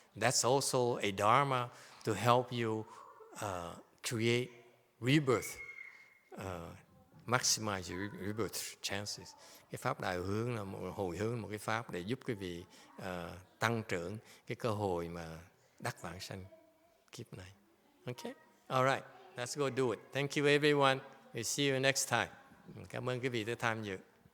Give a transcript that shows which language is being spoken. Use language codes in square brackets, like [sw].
[en] That's also a dharma to help you create rebirth, maximize your rebirth chances. [vi] Cái pháp đại hướng là một hồi hướng, một cái pháp để giúp quý vị tăng trưởng cái cơ hội mà đắc vãng sanh kiếp này. [en] Okay. All right. Let's go do it. Thank you everyone. We'll see you next time. [vi] Cảm ơn quý vị đã tham dự.